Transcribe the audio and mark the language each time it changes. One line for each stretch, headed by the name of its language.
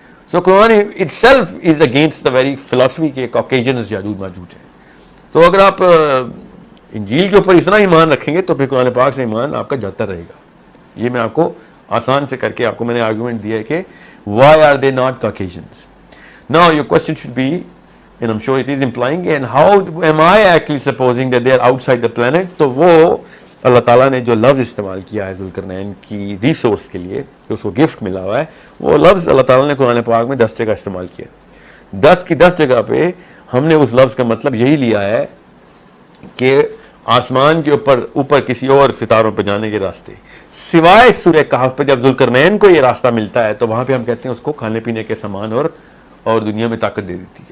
English: so Quran itself is against the very philosophy
Urdu: کہ کاکیجنز یاجوج ماجوج ہیں. تو اگر آپ انجیل کے اوپر اس طرح ایمان رکھیں گے تو پھر قرآن پاک سے ایمان آپ کا جاتا رہے گا. یہ میں آپ کو آسان سے کر کے آپ کو میں نے آرگومنٹ دیا ہے کہ
English: why are they not Caucasians. Now your question should be, and I'm sure it is implying, and how am I actually supposing that they are outside the planet.
Urdu: تو وہ اللہ تعالیٰ نے جو لفظ استعمال کیا ہے ذوالقرنین کی ریسورس کے لیے, کہ اس کو گفٹ ملا ہوا ہے, وہ لفظ اللہ تعالیٰ نے قرآن پاک میں 10 جگہ استعمال کیا. 10 کی 10 جگہ پہ ہم نے اس لفظ کا مطلب یہی لیا ہے کہ آسمان کے اوپر کسی اور ستاروں پہ جانے کے راستے, سوائے سورہ کہف پہ. جب ذوالقرنین کو یہ راستہ ملتا ہے تو وہاں پہ ہم کہتے ہیں اس کو کھانے پینے کے سامان اور دنیا میں طاقت دے دیتی.